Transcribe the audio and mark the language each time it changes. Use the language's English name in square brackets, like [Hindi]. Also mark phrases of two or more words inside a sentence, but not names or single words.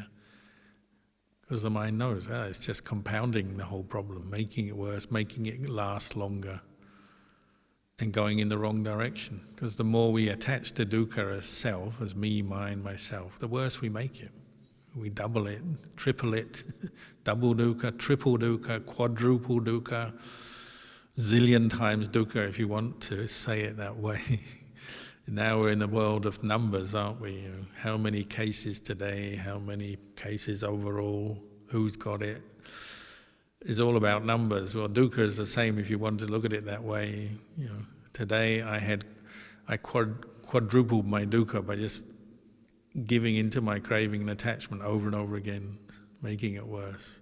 [English] Because the mind knows, it's just compounding the whole problem, making it worse, making it last longer, and going in the wrong direction. Because the more we attach to dukkha as self, as me, mine, myself, the worse we make it. We double it, triple it, double dukkha, triple dukkha, quadruple dukkha, zillion times dukkha if you want to say it that way. Now we're in the world of numbers, aren't we? How many cases today, how many cases overall, who's got it? It's all about numbers. Well, dukkha is the same if you want to look at it that way. Today I quadrupled my dukkha by just giving into my craving and attachment over and over again, making it worse.